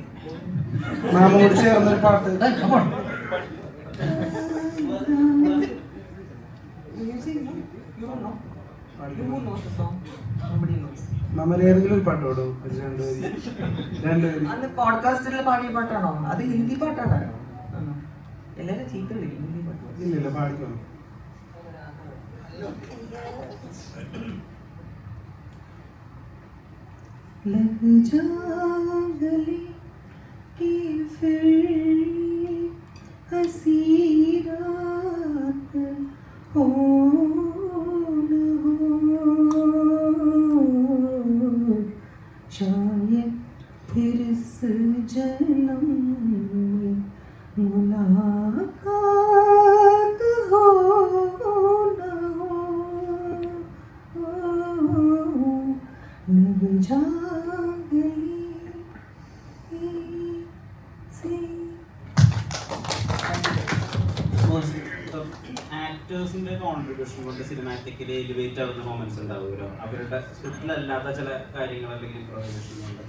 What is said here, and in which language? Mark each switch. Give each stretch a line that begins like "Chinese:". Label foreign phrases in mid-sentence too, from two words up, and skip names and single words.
Malayalam: മാമോട് ചേർന്നൊരു പാട്ട് നമ്മൾ ഏതെങ്കിലും ഒരു പാട്ട് പാടും? രണ്ടുപേരും അന്ന് പോഡ്കാസ്റ്റിൽ പാടിയ പാട്ടാണോ? അത് ഹിന്ദി പാട്ടാണ്. എല്ലാവരും ചീത്ത വിളിക്കും ഹിന്ദി പാട്ട്. ഇല്ലില്ല, പാടിക്കണം.
Hindi: लग जा गले की फिर हंसी रात हो न हो, शायद फिर इस जन्म में मुलाकात हो न हो, लग जा
Malayalam: ആക്ടേഴ്സിന്റെ കോൺട്രിബ്യൂഷൻ കൊണ്ട്
English: cinematically elevate
Malayalam: ആവുന്ന മൊമെന്റ്സ് ഉണ്ടാവുമല്ലോ, അവരുടെ സ്ക്രിപ്റ്റിലല്ലാത്ത ചില കാര്യങ്ങൾ അല്ലെങ്കിൽ ഇംപ്രവൈസേഷൻ കൊണ്ടൊക്കെ.